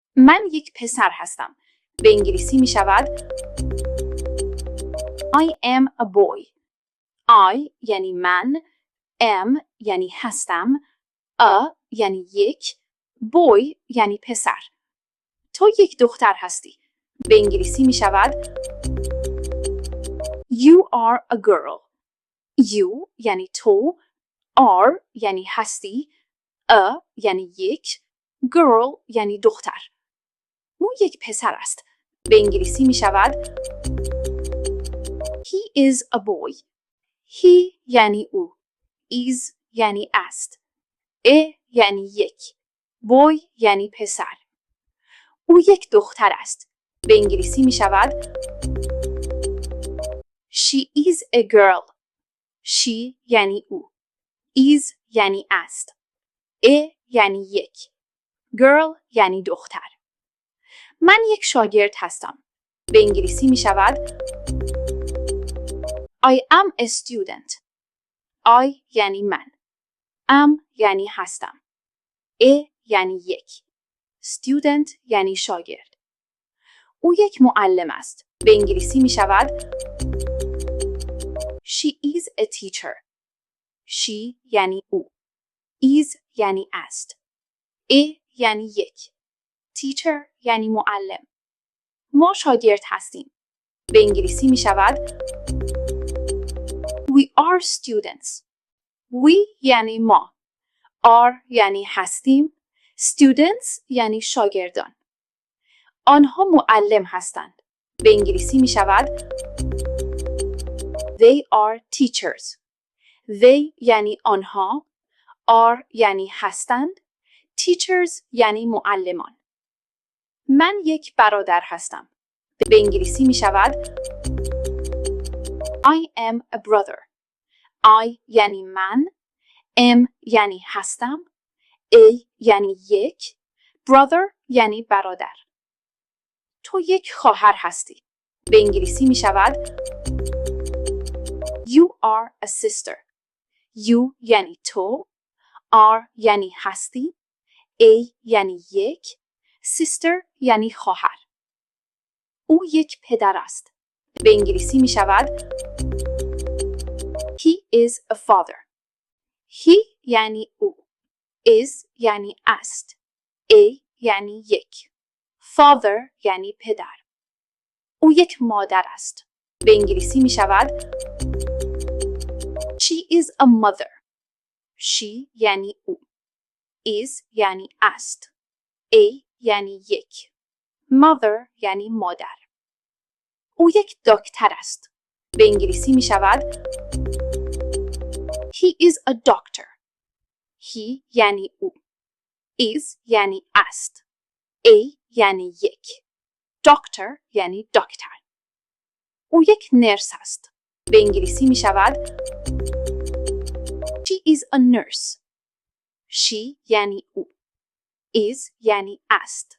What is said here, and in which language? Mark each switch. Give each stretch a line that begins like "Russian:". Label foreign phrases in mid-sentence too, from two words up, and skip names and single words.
Persian: من یک پسر هستم. به انگلیسی می شود
English: I am a boy.
Persian: I یعنی من، am یعنی هستم، a یعنی یک، boy یعنی پسر. تو یک دختر هستی. به انگلیسی می شود
English: You are a girl.
Persian: You یعنی تو، are یعنی هستی، a یعنی یک، girl یعنی دختر. او یک پسر است. به انگلیسی می شود
English: He is a boy.
Persian: He یعنی او. is یعنی است. a یعنی یک. boy یعنی پسر. او یک دختر است. به انگلیسی می شود
English: She is a girl.
Persian: She یعنی او. is یعنی است. a یعنی یک. girl یعنی دختر. من یک شاگرد هستم. به انگلیسی می شود
English: I am a student.
Persian: I یعنی من. am یعنی هستم. a یعنی یک. student یعنی شاگرد. او یک معلم است. به انگلیسی می شود
English: She is a teacher.
Persian: She یعنی او. is یعنی است. a یعنی یک. teacher یعنی معلم. ما شاگرد هستیم. به انگلیسی می شود
English: We are students.
Persian: We یعنی ما. are یعنی هستیم. students یعنی شاگردان. آنها معلم هستند. به انگلیسی می شود
English: They are teachers.
Persian: They یعنی آنها. are یعنی هستند. teachers یعنی معلمان. من یک برادر هستم. به انگلیسی می شود
English: I am a brother.
Persian: I یعنی من. am یعنی هستم. a یعنی یک. brother یعنی برادر. تو یک خواهر هستی. به انگلیسی می شود
English: You are a sister.
Persian: You یعنی تو. are یعنی هستی. a یعنی یک. sister یعنی خواهر. او یک پدر است. به انگلیسی می شود
English: He is a father.
Persian: He یعنی او. is یعنی است. a یعنی یک. father یعنی پدر. او یک مادر است. به انگلیسی می شود
English: She is a mother.
Persian: She یعنی او. is یعنی است. a یعنی یک. mother یعنی مادر. او یک دکتر است. به انگلیسی می شود
English: He is a doctor.
Persian: He یعنی او. is یعنی است. a یعنی یک. doctor یعنی دکتر. او یک نرس است. به انگلیسی می شود
English: She is a nurse.
Persian: She یعنی او. is یعنی است.